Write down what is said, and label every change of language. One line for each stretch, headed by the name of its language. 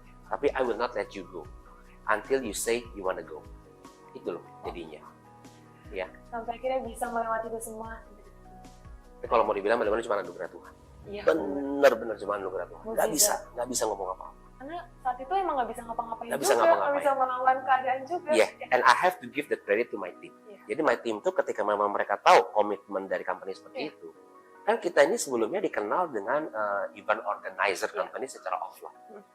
Indonesian: Tapi
English: I will not let you go until you say you wanna go.
Indonesian: Itu loh jadinya. Ya. Sampai akhirnya bisa melewati itu semua. Tapi kalau mau dibilang benar-benar cuma anugerah Tuhan. Iya. Benar-benar cuma anugerah Tuhan. Nggak bisa ngomong apa-apa. Karena saat itu emang nggak bisa ngapa-ngapain Nggak juga, bisa ngapa-ngapain. nggak bisa melawan keadaan juga.
English: Yeah, and I have to give the credit to my team. Yeah.
Indonesian: Jadi
English: my team
Indonesian: tuh ketika memang mereka tahu komitmen dari company seperti itu, kan kita ini sebelumnya dikenal dengan event organizer company secara offline.